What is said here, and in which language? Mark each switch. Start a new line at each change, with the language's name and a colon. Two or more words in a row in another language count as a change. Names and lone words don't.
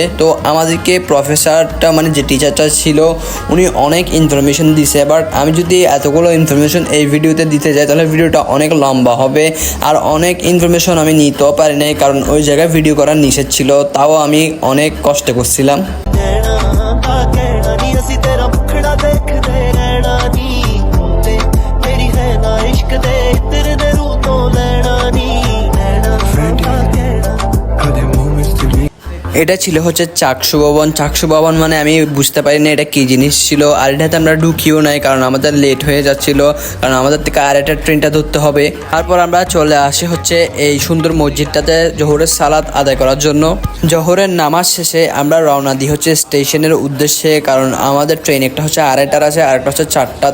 Bangla: তো আমাদেরকে প্রফেসরটা মানে যে টিচারটা ছিল উনি অনেক ইনফরমেশন দিছে। বাট আমি যদি এতগুলো ইনফরমেশন এই ভিডিওতে দিতে যাই তাহলে ভিডিওটা অনেক লম্বা হবে, আর অনেক ইনফরমেশন আমি নিতেও পারি নাই, কারণ ওই জায়গায় ভিডিও করার নিষেধ ছিল। তাও আমি অনেক কষ্ট করছিলাম।
Punjabi: ਕਹਿਣਾ ਨੀ ਅਸੀਂ ਤੇਰਾ ਮੁਖੜਾ ਦੇਖਦੇ ਰਹਿਣਾ ਨੀ ਤੇ ਤੇਰੀ ਹੈ ਨਾ ਇਸ਼ਕ ਦੇ ਤੇਰੇ ਦੇ ਰੂਹ ਤੋਂ ਲੈਣਾ ਨੀ ਲੈਣਾ ਕਹਿਣਾ
English: Are there moments to leave?
Bangla: এটা ছিল হচ্ছে চাকসু ভবন। চাকসু ভবন মানে আমি বুঝতে পারি না এটা কি জিনিস ছিল, আর এটাতে আমরা ঢুকিও নাই কারণ আমাদের লেট হয়ে যাচ্ছিল, কারণ আমাদের থেকে আর একটা ট্রেনটা ধরতে হবে। তারপর আমরা চলে আসি হচ্ছে এই সুন্দর মসজিদটাতে জোহরের সালাত আদায় করার জন্য। জোহরের নামাজ শেষে আমরা রওনা দিই হচ্ছে স্টেশনের উদ্দেশ্যে, কারণ আমাদের ট্রেন একটা হচ্ছে 2:30টার আছে আর একটা হচ্ছে 4টা।